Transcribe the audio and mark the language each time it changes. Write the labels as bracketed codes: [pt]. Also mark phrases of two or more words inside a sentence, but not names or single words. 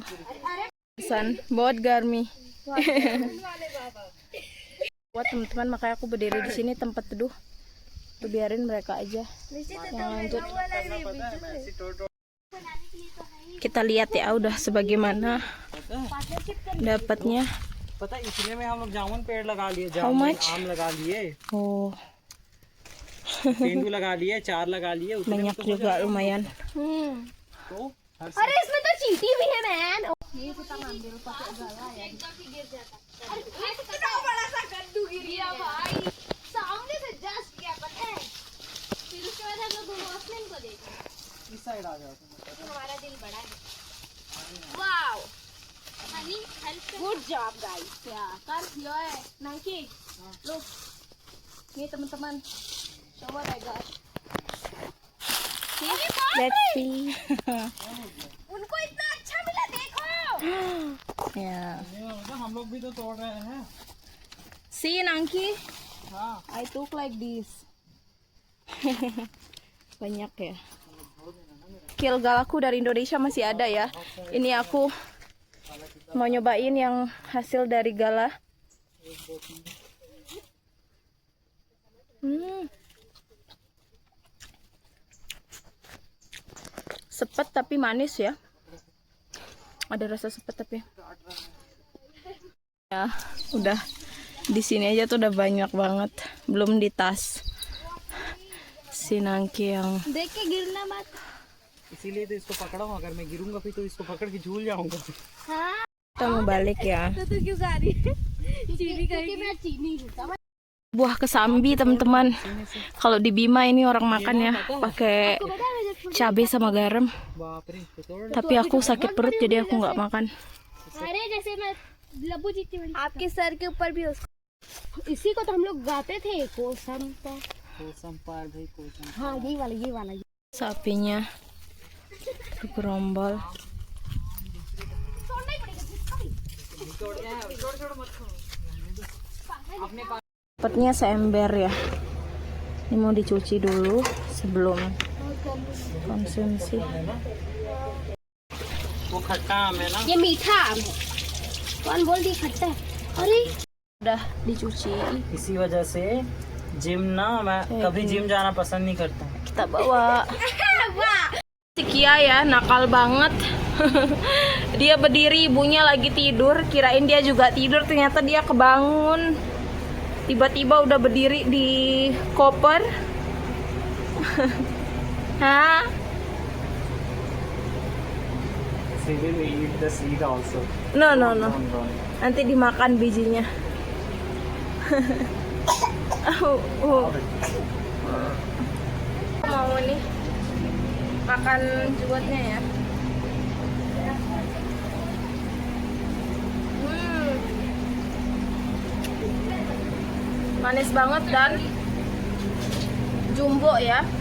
[id] Pesan buat Garmi. Buat teman-teman makanya aku berdiri di sini tempat teduh. Tuh biarin mereka aja yang lanjut. Kita lihat ya udah sebagaimana dapatnya. [hi] पता है इतने में हम लोग जामुन पेड़ लगा लिए, [en] How [hi] जामुन [en] much? [hi] आम लगा लिए, Oh, तेंदू लगा लिए, 4 लगा लिए, उतने में [id] banyak [hi] तो [id] juga lumayan. [hi] तो हर अरे इसमें तो चींटी भी है मैन। कितना बड़ा सा कद्दू गिर गया भाई, सामने से जस्ट गया पता है। फिर उसके बाद हम लोग वॉचमैन को देखा, इस साइड आ जाओ तुम। हमारा दिल बड़ा है। [en] Wow honey help, good job guys. [id] Ya kan, Yoe, Nangki, look, nih teman-teman, coba deh guys. [en] Let's see. [hi] उनको इतना अच्छा मिला देखो। [id] Ya, [hi] हम लोग भी तो तोड़ रहे हैं। [en] see Nangki, [hi] हाँ [en] I took like this. [id] Banyak ya. Kill galaku dari Indonesia masih ada ya. Ini aku mau nyobain yang hasil dari gala. Sepet tapi manis ya. Ada rasa sepet tapi. Ya, udah di sini aja tuh udah banyak banget. Belum di tas. Si Nangki yang [hi] देख के गिरना मत। इसीलिए तो इसको पकड़ा हूँ, अगर मैं गिरूंगा फिर तो इसको पकड़ के झूल जाऊंगा। हाँ [id] kita mau balik ya. [hi] तो क्यों गा रही है? चीनी करेगी, मैं चीनी हूँ। [id] Buah kesambi teman-teman. Kalau di Bima ini orang makan ya pakai cabai sama garam. [hi] बाप रे तो तोड़। [id] Tapi aku sakit perut jadi aku nggak makan. [hi] अरे जैसे मैं लब्बू जी आपके सर के ऊपर भी उसको, इसी को तो हम लोग गाते थे, कोसम पर। कोसम पार भाई कोसम। हाँ ये वाला [id] Sapinya gerombol. Dapatnya seember ya. Ini mau dicuci dulu sebelum konsumsi. [hi] वो खट्टा आम है ना। ये मीठा आम है, कौन बोल दी खट्टा है? अरे [id] Udah dicuci. [hi] इसी वजह से जिम ना मैं कभी जिम जाना पसंद नहीं करता। [id] Kita bawa. Si Kia ya nakal banget. Dia berdiri, ibunya lagi tidur, kirain dia juga tidur, ternyata dia kebangun. Tiba-tiba udah berdiri di koper. Hah? [en] She will eat the seed also. No. [id] Nanti dimakan bijinya. Mau nih makan jugotnya ya. Manis banget dan jumbo ya.